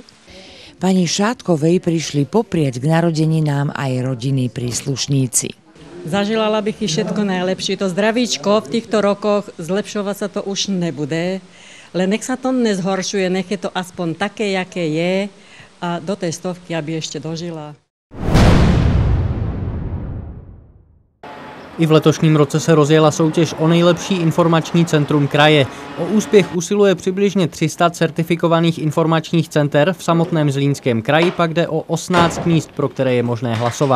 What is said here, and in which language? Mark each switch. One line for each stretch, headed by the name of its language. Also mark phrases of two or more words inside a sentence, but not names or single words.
Slovak: Pani Šátkovej prišli poprieť k narodeninám aj rodinní príslušníci. Zaželala bych i všetko najlepšie. To zdravíčko v týchto rokoch zlepšovať sa to už nebude. Len nech sa to nezhoršuje, nech je to aspoň také, jaké je a do tej 100, aby ešte dožila.
Czech: I v letošním roce se rozjela soutěž o nejlepší informační centrum kraje. O úspěch usiluje přibližně 300 certifikovaných informačních center, v samotném Zlínském kraji pak jde o 18 míst, pro které je možné hlasovat.